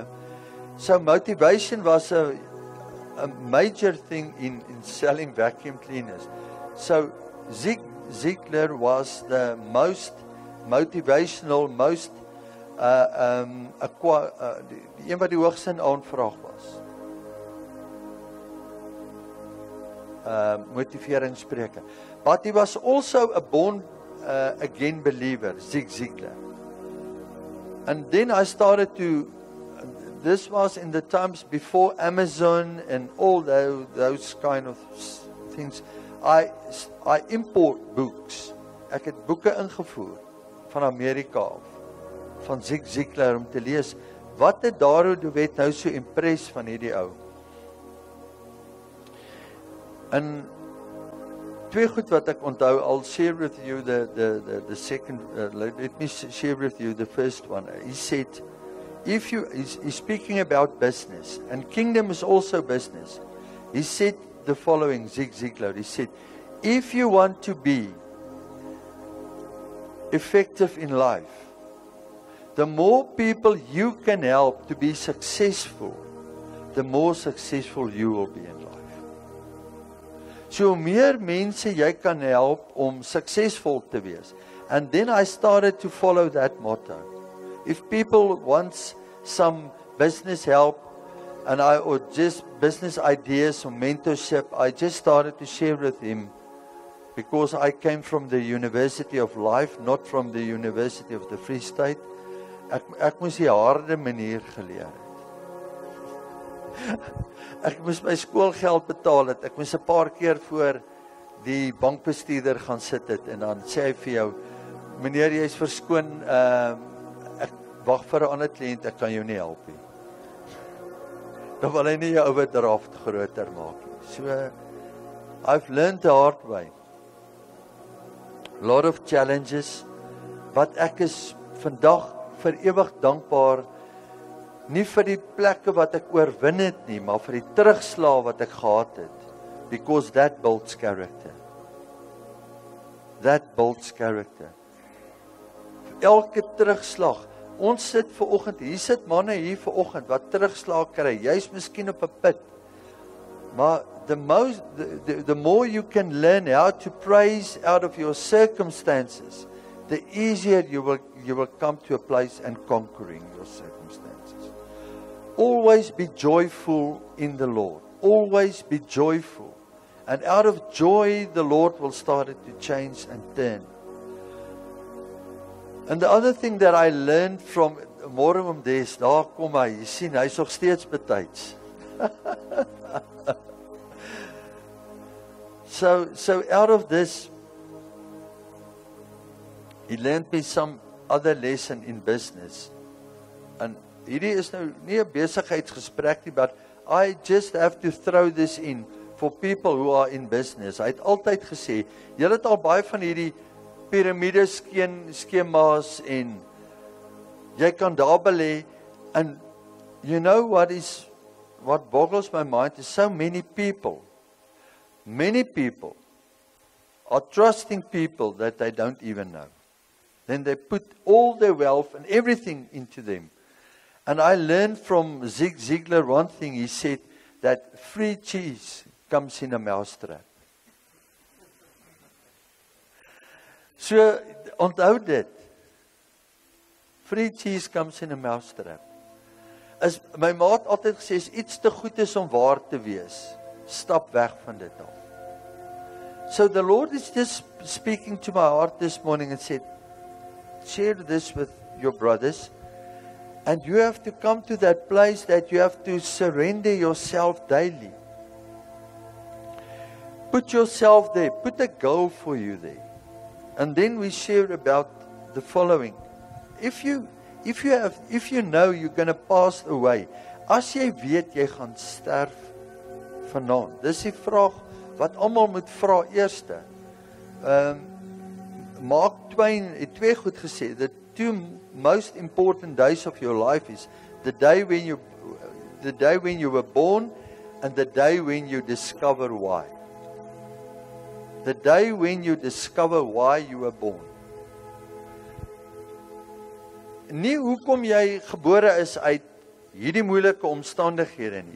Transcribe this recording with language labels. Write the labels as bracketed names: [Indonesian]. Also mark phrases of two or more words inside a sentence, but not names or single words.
[English] So motivation was a major thing in selling vacuum cleaners. So Zig Ziglar was the most motivational, most [Afrikaans] die een wat die hoogste in aanvraag was. Motiveringsspreker. [English] But he was also a born again believer, Zig Ziglar. And then I started to, this was in the times before Amazon and all those kind of things. I import books. [Afrikaans] Ek het boeke ingevoer van Amerika af, van Zig Ziglar om te lees. Wat het Dara de Wet nou so impress van hierdie ou? En twee goed wat ek onthou, [English] I'll share with you the second, let me share with you the first one. He said, he's speaking about business, and kingdom is also business. He said the following, Zig Ziglar, he said, if you want to be effective in life, the more people you can help to be successful, the more successful you will be in life. [Afrikaans] So meer mense jy kan help om succesvol te wees. [English] And then I started to follow that motto. If people want some business help, or just business ideas or mentorship, I just started to share with him, because I came from the University of Life, not from the University of the Free State. [Afrikaans] Ek moes die harde manier geleer het. Ek moes my skoolgeld betaal het. Ek moes 'n paar keer voor die bankbestuurder gaan sit het, en dan sê hy vir jou, meneer, jy is verskoon, ek wag vir 'n ander kliënt, ek kan jou nie help nie. Dan wil hy nie jou overdraft groter maak nie. [English] So, I've learned the hard way. A lot of challenges, [Afrikaans] wat ek is vandag vir ewig dankbaar, nie vir die plekke wat ek oorwin het nie, maar vir die terugslag wat ek gehad het, [English] because that builds character. That builds character. [Afrikaans] Elke terugslag, ons sit vanoggend, hier sit manne hier vanoggend wat terugslag kry, jy's miskien op 'n put, maar [English] the more you can learn how to praise out of your circumstances, the easier you will come to a place and conquering your circumstances. Always be joyful in the Lord. Always be joyful. And out of joy, the Lord will start to change and turn. And the other thing that I learned from Morum Des, [Afrikaans] daar kom hy, jy sien, hy's nog steeds betyds. [English] So out of this, he learned me some other lesson in business. [Afrikaans] And hierdie is nou nie 'n besigheidsgesprek nie, [English] but I just have to throw this in for people who are in business. [Afrikaans] Hy het altyd gesê, julle het al baie van hierdie piramide skemas en jy kan daar belê, [English] and you know what boggles my mind is so many people are trusting people that they don't even know. Then they put all their wealth and everything into them. And I learned from Zig Ziglar one thing. He said that free cheese comes in a mousetrap. So, [Afrikaans] onthou dit. [English] Free cheese comes in a mousetrap. [Afrikaans] As my maat altyd gesê, is iets te goed is om waar te wees, stap weg van dit af. [English] So the Lord is just speaking to my heart this morning and said, share this with your brothers. And you have to come to that place that you have to surrender yourself daily. Put yourself there. Put a goal for you there. And then we share about the following. If you know you're going to pass away, [Afrikaans] as jy weet jy gaan sterf vanaand. Dis die vraag wat almal moet vra eerste. Mark Twain het twee goed gesê. [English] The two most important days of your life is the day when you were born and the day when you discover why. The day when you discover why you were born. [Afrikaans] Nie hoekom jy gebore is uit hierdie moeilike omstandighede nie.